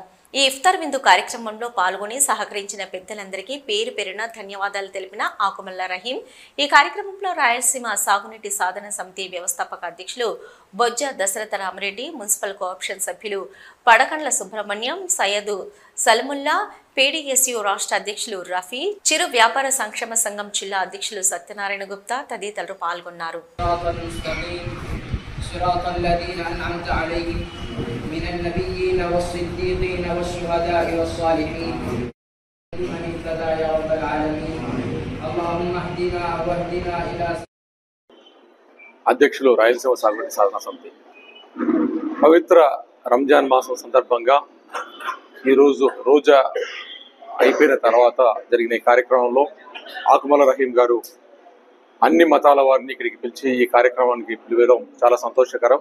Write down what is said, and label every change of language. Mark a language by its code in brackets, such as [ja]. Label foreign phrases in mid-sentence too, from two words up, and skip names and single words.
[te] ఈ ఇఫ్తార్ విందు కార్యక్రమంలో పాల్గొని సహకరించిన పెద్దలందరికీ పేరు పేరున ధన్యవాదాలు తెలిపిన ఆకుమల్ల రహీం ఈ కార్యక్రమంలో రాయలసీమ సాగునీటి సాధన సమితి వ్యవస్థాపక అధ్యక్షులు బొజ్జ దశరథ రామరెడ్డి, మున్సిపల్ కోఆప్షన్ సభ్యులు పడకండ్ల సుబ్రహ్మణ్యం, సయ్యదు సలముల్లా, పీడీఎస్యు రాష్ట్ర అధ్యక్షులు రఫీ, చిరు వ్యాపార సంక్షేమ సంఘం జిల్లా అధ్యక్షులు సత్యనారాయణ గుప్తా తదితరులు పాల్గొన్నారు. [ar] من النبيين والصديقين والشهداء والصالحين من اهتدى يا رب العالمين اللهم اهدنا واهدنا الى [te] అధ్యక్షులు రాయలసీమ సాగునీటి సాధన సమితి పవిత్ర రంజాన్ మాసం సందర్భంగా ఈరోజు రోజా అయిపోయిన తర్వాత జరిగిన ఈ కార్యక్రమంలో ఆకుమల్ల రహీం గారు అన్ని మతాల వారిని ఇక్కడికి పిలిచి ఈ కార్యక్రమానికి పిలివేయడం చాలా సంతోషకరం.